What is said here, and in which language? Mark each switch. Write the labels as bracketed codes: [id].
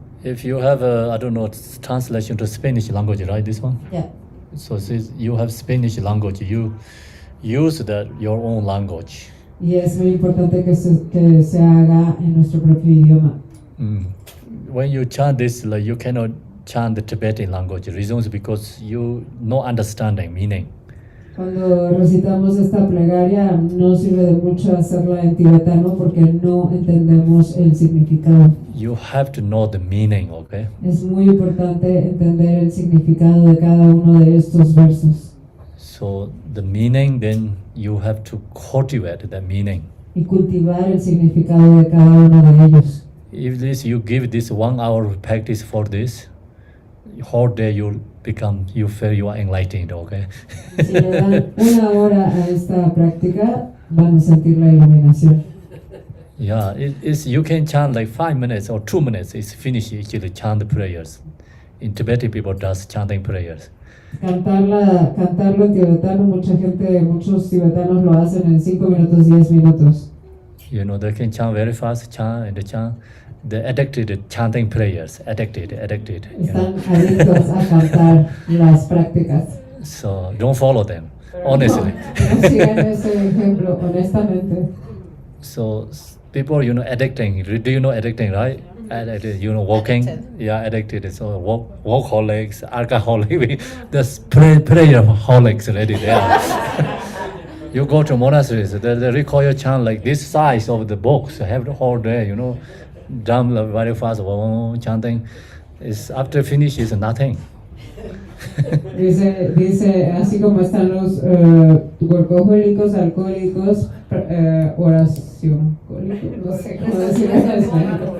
[en] If you have translation to Spanish language, right, this one? Yeah. So since you have Spanish language, you use your own language. [es] Y es muy importante que se haga en nuestro propio idioma. [en] When you chant this, you cannot chant the Tibetan language. The reason is because you no understanding meaning. [es] Cuando recitamos esta plegaria no sirve de mucho hacerla en tibetano porque no entendemos el significado. [en] You have to know the meaning, okay? [es] Es muy importante entender el significado de cada uno de estos versos [en] So the meaning, then you have to cultivate the meaning. [es] y cultivar el significado de cada uno de ellos. [en] If this you give this 1 hour practice for this, whole day you feel you are enlightened, okay? [es] Si le dan una hora a esta práctica, van a sentir la iluminación. [en] Yeah, it's you can chant like 5 minutes or 2 minutes. It's finished actually chant the prayers. In Tibetan people does chanting prayers. [es] Cantarlo en tibetano, muchos tibetanos lo hacen en 5 minutos, 10 minutos. [en] You know, they can chant very fast, chant and they chant. They're addicted to chanting prayers. Addicted. You know? [es] Están adictos a cantar las prácticas. [en] So don't follow them, honestly. [es] No sigan ese ejemplo, honestamente. [en] So people, you know, addicting. Do you know addicting, right? Addicted, you know, walking. Yeah, addicted. So walkaholics, alcoholics. There's prayer holics already there. You go to monasteries, they require chant like this size of the books. Have the whole day, you know, drum very fast, chanting. Is after finish is nothing. [es] Dice, así como están los workahólicos, alcohólicos, oración, no sé cómo decirlo en español.